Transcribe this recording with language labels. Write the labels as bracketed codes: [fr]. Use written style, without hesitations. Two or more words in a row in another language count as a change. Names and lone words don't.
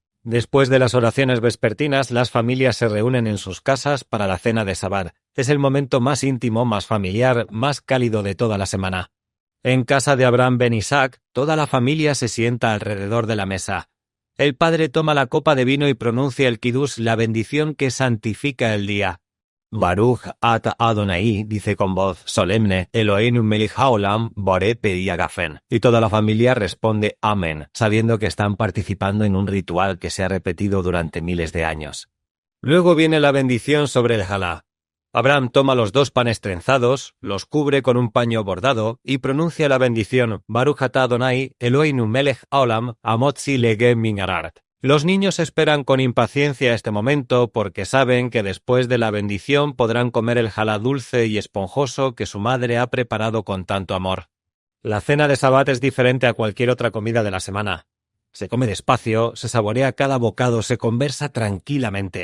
[es] Después de las oraciones vespertinas, las familias se reúnen en sus casas para la cena de Sabbat. Es el momento más íntimo, más familiar, más cálido de toda la semana. En casa de Abraham ben Isaac, toda la familia se sienta alrededor de la mesa. El padre toma la copa de vino y pronuncia el kiddush, la bendición que santifica el día. [he] ברוך אתה אדוני, [es] dice con voz solemne, [he] אלוהינו מלך העולם, בורא פרי הגפן. [es] Y toda la familia responde amén, sabiendo que están participando en un ritual que se ha repetido durante miles de años. Luego viene la bendición sobre el jalá. Abraham toma los 2 panes trenzados, los cubre con un paño bordado y pronuncia la bendición [he] ברוך אתה אדוני, אלוהינו מלך העולם, המוציא לחם מן הארץ. [es] Los niños esperan con impaciencia este momento porque saben que después de la bendición podrán comer el jalá dulce y esponjoso que su madre ha preparado con tanto amor. La cena de Sabbat es diferente a cualquier otra comida de la semana. Se come despacio, se saborea cada bocado, se conversa tranquilamente.